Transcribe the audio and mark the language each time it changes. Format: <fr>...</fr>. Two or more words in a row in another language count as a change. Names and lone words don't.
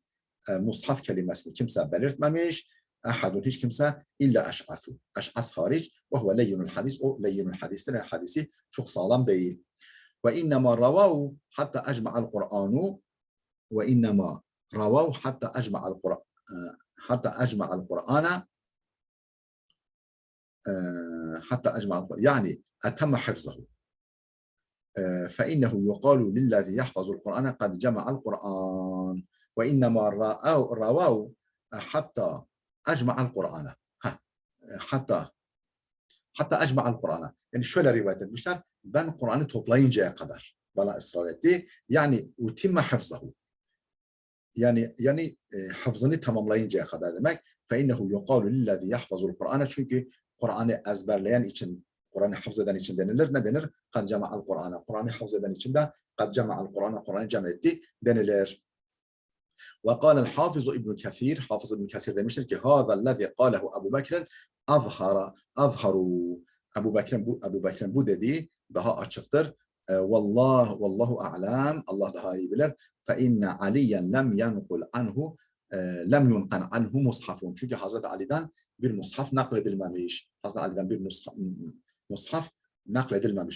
<tr>Mushaf kelimesini kimse belirtmemiş. Ahadun hiç kimse</tr> <ar>إلا الأشعث.</ar> <tr>Eş'as hariç</tr> <ar>وهو لين الحديث.</ar> <tr>O leyyinul hadistir. Yani hadisi çok sağlam değil.</tr> <ar>وإنما رووا حتى أجمع القرآن وإنما رووا حتى أجمع القرآن حتى أجمع القرآن حتى أجمع القرآن يعني أتم حفظه فإنه يقال للذي يحفظ القرآن قد جمع القرآن وإنما رواه حتى أجمع القرآن حتى أجمع القرآن</ar> <tr>yani şöyle rivayet etmişler ben Kur'an'ı toplayıncaya kadar bana ısrar etti yani</tr> <ar>أتم حفظه</ar> <tr>yani hafızını tamamlayıncaya kadar demek</tr> <ar>فإنه يقال للذي يحفظ القرآن</ar> <tr>çünkü Kur'an'ı ezberleyen için, Kur'an'ı hafız eden için denilir. Ne denir?</tr> <ar>قَدْ جَمَعَ الْقُرْآنَ</ar> <tr>Kur'an'ı hafız eden için de</tr> <ar>قَدْ جَمَعَ الْقُرْآنَ</ar> <tr>Kur'an'ı cem etti denilir.</tr> <ar>وقال الحافظ ابن كثير</ar> <tr>Hafız İbn Kesir demiştir ki</tr> <ar>هذا الذي قاله أبو بكر أظهر</ar> <tr>Ebu Bekir'in bu dediği daha açıktır.</tr> <ar>والله أعلم</ar> <tr>Allah daha iyi bilir.</tr> <ar>فإن عليا لم ينقل عنه لم ينقل عنه مصحف.</ar> <tr>Çünkü Hazreti Ali'den bir mushaf nakledilmemiş. Hazreti Ali'den bir mushaf nakledilmemiş.</tr>